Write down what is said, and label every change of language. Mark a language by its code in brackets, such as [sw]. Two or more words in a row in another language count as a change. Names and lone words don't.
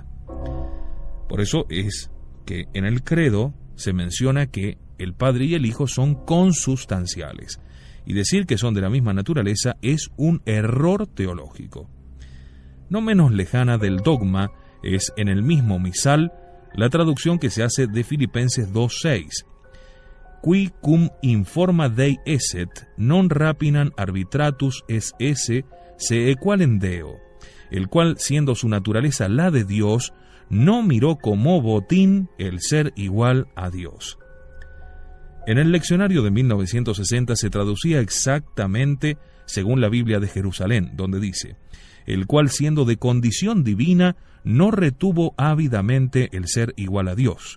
[es] Por eso es que en el credo se menciona que el Padre y el Hijo son consustanciales, y decir que son de la misma naturaleza es un error teológico. No menos lejana del dogma es en el mismo misal la traducción que se hace de Filipenses 2:6. [la] Qui cum informa Dei esset, non rapinam arbitratus es esse se equalem Deo, [es] el cual, siendo su naturaleza la de Dios, no miró como botín el ser igual a Dios. En el leccionario de 1960 se traducía exactamente según la Biblia de Jerusalén, donde dice: el cual, siendo de condición divina, no retuvo ávidamente el ser igual a Dios.